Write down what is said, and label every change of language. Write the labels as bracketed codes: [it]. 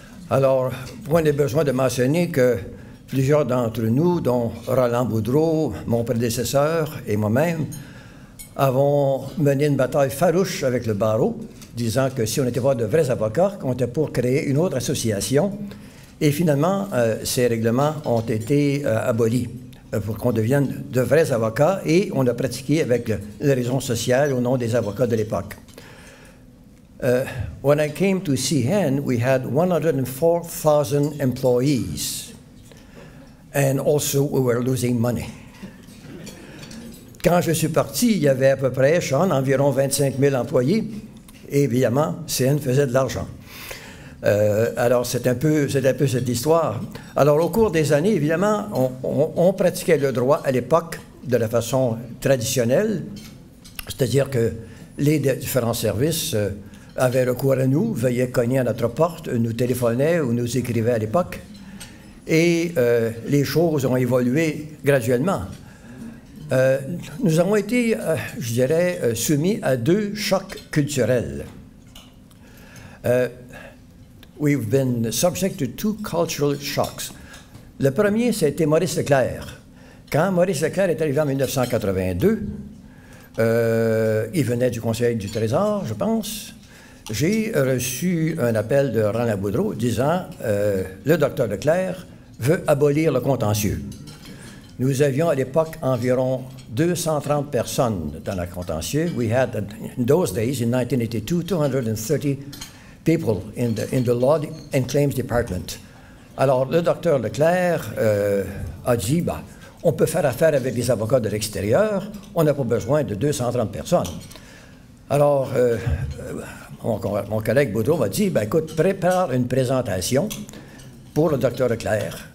[fr] Alors, point de besoin de mentionner que plusieurs d'entre nous, dont Roland Boudreau, mon prédécesseur et moi-même, avons mené une bataille farouche avec le barreau, disant que si on n'était pas de vrais avocats, qu'on était pour créer une autre association. Et finalement, ces règlements ont été abolis pour qu'on devienne de vrais avocats, et on a pratiqué avec les raisons sociales au nom des avocats de l'époque. [en] When I came to CN, we had 104,000 employees, and also we were losing money. [fr] Quand je suis parti, il y avait à peu près, Sean, environ 25 000 employés, et évidemment, CN faisait de l'argent. Alors, c'est un peu cette histoire. Alors, au cours des années, évidemment, on pratiquait le droit à l'époque de la façon traditionnelle, c'est-à-dire que les différents services avaient recours à nous, veillaient cogner à notre porte, nous téléphonaient ou nous écrivaient à l'époque, et les choses ont évolué graduellement. Nous avons été, je dirais, soumis à deux chocs culturels. [en] We've been subject to two cultural shocks. [fr] Le premier, c'était Maurice Leclerc. Quand Maurice Leclerc est arrivé en 1982, il venait du Conseil du Trésor, je pense. J'ai reçu un appel de Roland Boudreau disant le docteur Leclerc veut abolir le contentieux. Nous avions à l'époque environ 230 personnes dans le contentieux. [en] We had, in those days, in 1982, 230 people in the law and claims department. [fr] Alors, le docteur Leclerc a dit, bah, on peut faire affaire avec des avocats de l'extérieur, on n'a pas besoin de 230 personnes. Alors, mon collègue Boudreau m'a dit, ben, écoute, prépare une présentation pour le docteur Leclerc.